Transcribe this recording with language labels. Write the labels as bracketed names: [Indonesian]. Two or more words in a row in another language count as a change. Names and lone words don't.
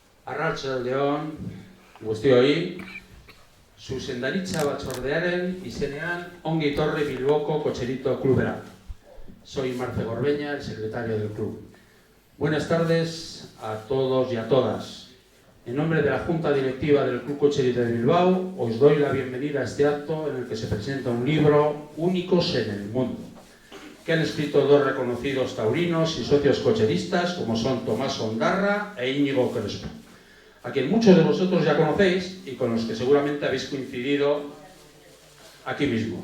[Basque] Arratsaldeon guztioi, zuzendaritza batzordearen izenean ongi etorri Bilboko Kotxerito Klubera. [Spanish] Soy Marce Gorbeña, el secretario del club. Buenas tardes a todos y a todas. En nombre de la Junta Directiva del Club Kotxerito de Bilbao, os doy la bienvenida a este acto en el que se presenta un libro Únicos en el Mundo, que han escrito dos reconocidos taurinos y socios cocheristas como son Tomás Ondarra e Íñigo Crespo, a quien muchos de vosotros ya conocéis y con los que seguramente habéis coincidido aquí mismo.